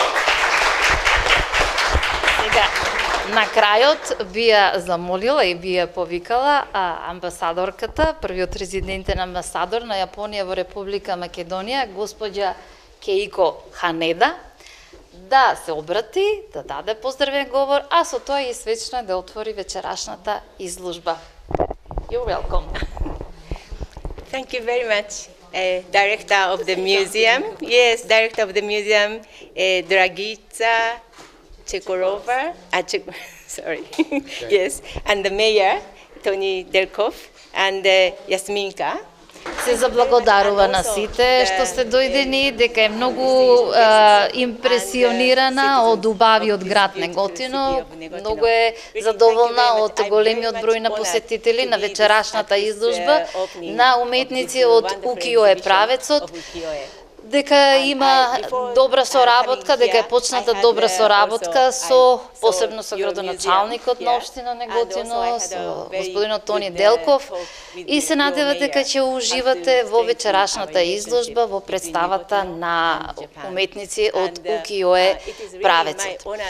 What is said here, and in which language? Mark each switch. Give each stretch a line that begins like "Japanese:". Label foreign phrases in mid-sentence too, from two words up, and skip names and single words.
Macedonian: Сега, на крајот би ја замолила и би ја повикала амбасадорката, првиот резидентен амбасадор на Јапонија во Република Македонија, господја Кейко Ханеда, да се обрати, да даде поздравен говор, а со тоа и свечно да отвори вечерашната изложба.
English: You're welcome. Thank you very much, Director of the Museum. Yes, Director of the Museum, Dragica Chekorova. Sorry. Yes, and the Mayor, Tony Delkov, and Jasminka.
Macedonian: Се заблагодарува на сите што сте дојдени, дека е многу импресионирана од убавиот град Неготино, многу е задоволна од големиот број на посетители на вечерашната изложба на уметници од укијое правецот, дека има добра соработка, дека е почната добра соработка со посебно со градоначалникот на општина Неготино, со господинот Тони Делков, и се надева дека ќе уживате во вечерашната изложба во представата на уметници од укијое правецот.